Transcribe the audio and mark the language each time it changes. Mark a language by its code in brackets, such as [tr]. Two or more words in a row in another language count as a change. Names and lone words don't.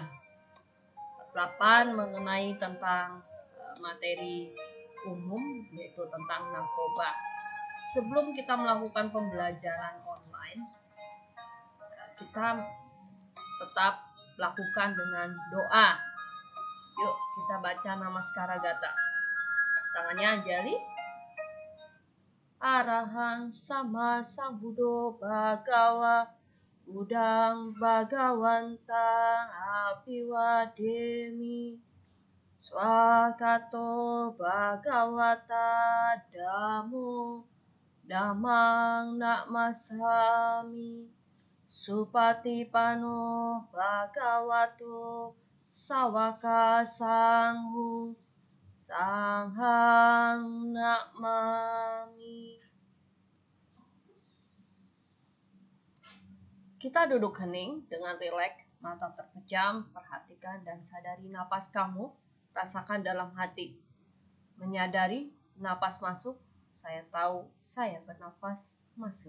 [id] Part 8 mengenai tentang materi umum, yaitu tentang narkoba. Sebelum kita melakukan pembelajaran online, kita tetap lakukan dengan doa. Yuk kita baca Namaskara Gata. Tangannya Anjali. [pi] Arahang sama Sambuddho Bhagawa Buddhang Bhagawantang Apiwademi Swakato Bhagawata Dhammo Dhammang Namasami Supatipano Bhagavato Sawaka Sanghu Sanghang Namami. [id] Kita duduk hening dengan rileks, mata terpejam, perhatikan dan sadari napas kamu, rasakan dalam hati. Menyadari napas masuk, saya tahu saya bernafas masuk.